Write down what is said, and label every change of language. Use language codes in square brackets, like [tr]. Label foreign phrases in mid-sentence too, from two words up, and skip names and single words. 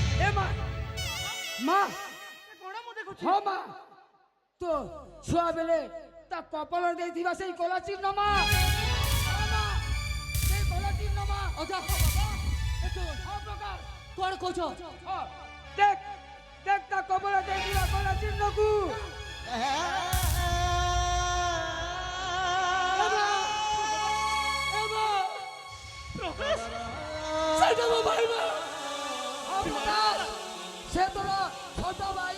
[or] ଏ ମା ମା କ'ଣ ମୁଁ ଦେଖୁଛି ହଁ ମା তো ଛୁଆ ବେଳେ ତା କପାଳରେ ଦେଇଥିବା ସେଇ କଳା ଚିହ୍ନ ମା ହଁ ମା, ସେଇ କଳା ଚିହ୍ନ ମା ଅଜା ହଁ ପ୍ରକାଶ କ'ଣ କହୁଛ ହଁ, ଦେଖ ଦେଖ ତା କପାଳେ ଦେଇଥିବା କଳା ଚିହ୍ନକୁ ପ୍ରକାଶ ସେଇଟା ମୋ ଭାଇ ମା ହଁ ପ୍ରକାଶ ସେ ତୋର ଛୋଟ ଭାଇ